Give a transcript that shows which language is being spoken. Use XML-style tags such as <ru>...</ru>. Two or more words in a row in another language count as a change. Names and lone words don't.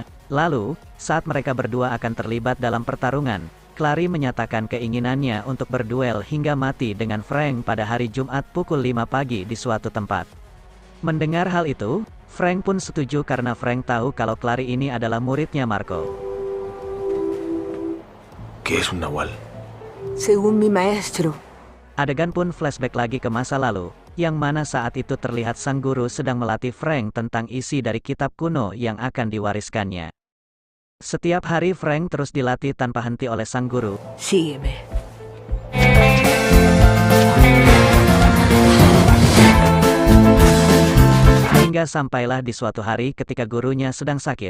<id>Lalu, saat mereka berdua akan terlibat dalam pertarungan, Clary menyatakan keinginannya untuk berduel hingga mati dengan Frank pada hari Jumat pukul 5 pagi di suatu tempat. Mendengar hal itu, Frank pun setuju karena Frank tahu kalau Clary ini adalah muridnya Marco.</id> <es>¿Qué es un nahual? Según mi maestro.</es> <id>Adegan pun flashback lagi ke masa lalu, yang mana saat itu terlihat sang guru sedang melatih Frank tentang isi dari kitab kuno yang akan diwariskannya. Setiap hari Frank terus dilatih tanpa henti oleh sang guru.</id> <es>Sígueme.</es> <id>Hingga sampailah di suatu hari ketika gurunya sedang sakit.</id>